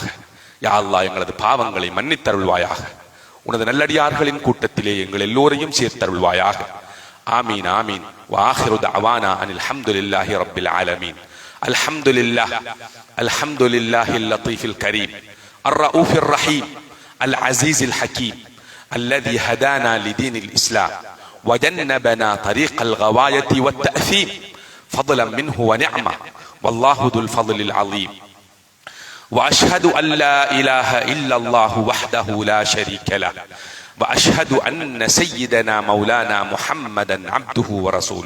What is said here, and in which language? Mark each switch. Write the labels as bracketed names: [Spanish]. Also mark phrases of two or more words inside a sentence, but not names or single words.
[Tamil] யா அல்லாஹ், எங்களது பாவங்களை மன்னித்தருள்வாயாக. உனது நல்லடியார்களின் கூட்டத்திலே எங்கள் எல்லோரையும் சேர்த்தருள்வாயாக. [Arabic] آمين آمين. وآخر دعوانا أن الحمد لله رب العالمين. الحمد لله اللطيف الكريم الرؤوف الرحيم العزيز الحكيم الذي هدانا لدين الإسلام وجنبنا طريق الغواية والتأثيم فضلا منه ونعمة والله ذو الفضل العظيم. وأشهد أن لا إله إلا الله وحده لا شريك له وأشهد أن سيدنا مولانا محمدا عبده ورسوله.